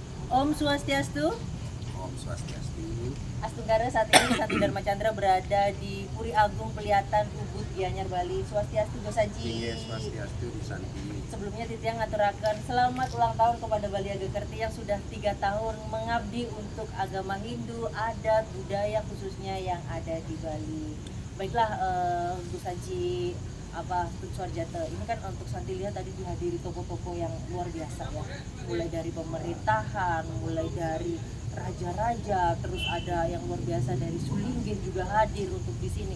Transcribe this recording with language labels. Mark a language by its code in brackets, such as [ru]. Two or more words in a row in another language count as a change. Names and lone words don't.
[ban] Om Swastiastu. Om Swastiastu. Astunggara, [id] saat ini Santi Dharma Chandra berada di Puri Agung Pelihatan Ubud Gianyar Bali. [ban] Swastiastu Gosaji. [id] Iya, Swastiastu di Santi. Sebelumnya [ban] Titiang ngaturaken [id] selamat ulang tahun kepada Bali Agakerti yang sudah 3 tahun mengabdi untuk agama Hindu, adat, budaya khususnya yang ada di Bali. Baiklah, Gosaji Suarjata, ini kan untuk Santi lihat tadi dihadiri tokoh-tokoh yang luar biasa ya, mulai dari pemerintahan, mulai dari raja-raja, terus ada yang luar biasa dari Sulingge juga hadir untuk di sini.